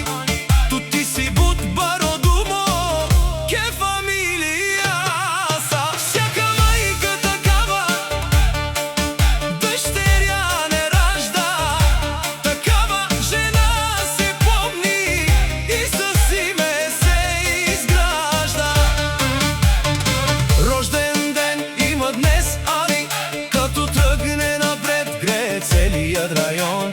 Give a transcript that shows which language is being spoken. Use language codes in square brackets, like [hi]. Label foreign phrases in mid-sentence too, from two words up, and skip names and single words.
[rom] Tu ti si but baro dumo, ke familija. [bg] Sa всяка майка такава, дъщеря не ражда. Такава жена се помни и със име се изгражда. Днес Ани, като тръгне напред, грее целият район.